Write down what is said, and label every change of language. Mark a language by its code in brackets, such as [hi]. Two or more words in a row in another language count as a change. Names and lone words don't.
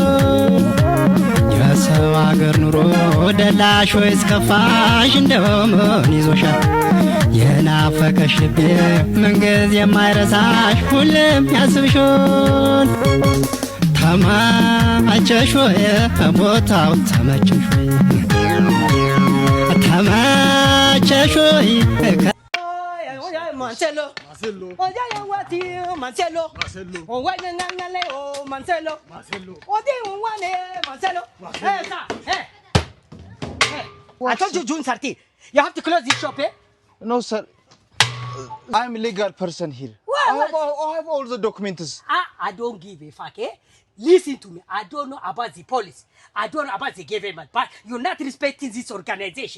[am] የሰው አገር ኑሮ ደላሽ ወይ እስከፋሽ እንደውም ይዞሻል የናፈቀሽ ልቤ ምንጊዜ የማይረሳሽ ሁሌም ያስብሽ ተማቸሽ ወይ ቦታው ተመቸሽ ወይ ተማቸሽ ወይ Marcelo, oye yo wati Marcelo, oye ngangale oh Marcelo, oye wane Marcelo, [en] hey, I told you June 30, you have to close this shop, eh? No sir, I'm a legal person here. I have all the documents. I don't give a fuck, eh? Listen to me, I don't know about the police, I don't know about the government, but you're not respecting this organization.